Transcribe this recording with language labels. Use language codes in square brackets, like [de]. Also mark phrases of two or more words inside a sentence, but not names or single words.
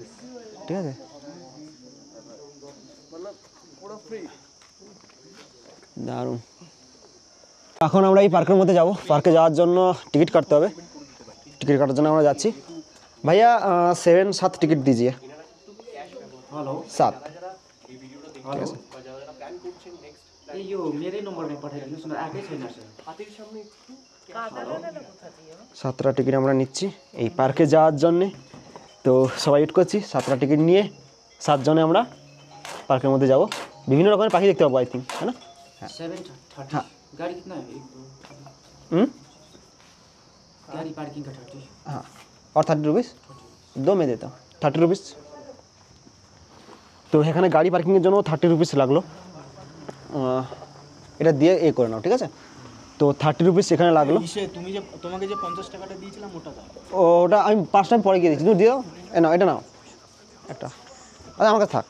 [bn] ঠিক আছে। দারুণ। এখন আমরা এই পার্কের মধ্যে যাব। পার্কে যাওয়ার জন্য টিকিট কাটতে হবে। টিকিট কাটার জন্য আমরা যাচ্ছি। ভাইয়া [hi] 7 टिकट दीजिए। हेलो 7। [ne] हेलो यो मेरै नम्बरमा पठाइदिनुहोस् न आएकै छैन सर [bn] 7টা টিকিট আমরা নিচ্ছি এই পার্কে যাওয়ার জন্যে। তো সবাই ওয়েট করছি, 7টা টিকিট নিয়ে 7 জনে আমরা পার্কের মধ্যে যাব। বিভিন্ন রকমের পাখি দেখতে পাবো [en] I think, [hi] है ना? 7:30 हाँ। गाड़ी कितना है 1 2 गाड़ी पार्किंग का 30 हाँ, और 30 रुपीस 2 में देता हूँ, 30 रुपीस। [bn] তো এখানে গাড়ি পার্কিংয়ের জন্য 30 রুপিস লাগলো। এটা দিয়ে করে নাও, ঠিক আছে? তো 30 রুপিস এখানে লাগলো। তুমি যে তোমাকে যে 50 টাকাটা দিয়েছিলাম ওটা দাও। ওটা আমি 5 টাইম পরে গিয়ে দিচ্ছি, তুমি দিও। নাও, এটা নাও একটা, আরে আমার কাছে থাক।